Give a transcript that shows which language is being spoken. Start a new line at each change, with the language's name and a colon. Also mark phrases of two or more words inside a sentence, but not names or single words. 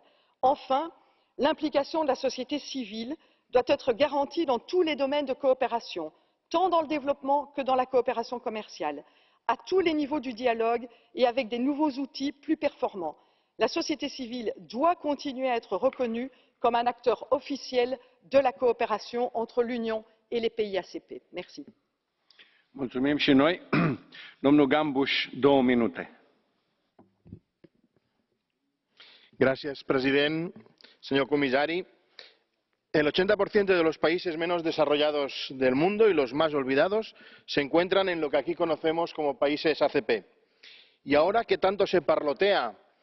French: Enfin, l'implication de la société civile doit être garantie dans tous les domaines de coopération, tant dans le développement que dans la coopération commerciale, à tous les niveaux du dialogue et avec des nouveaux outils plus performants. La société civile doit continuer à être reconnue comme un acteur officiel de la coopération entre l'Union et les pays ACP. Merci.
Romanian: Mulțumim și noi. Domnul Gambuș, 2 minute.
Spanish: Gracias, president. Señor comisari, el 80% de los países menos desarrollados del mundo y los más olvidados se encuentran en lo que aquí conocemos como países ACP. Y ahora que tanto se parlotea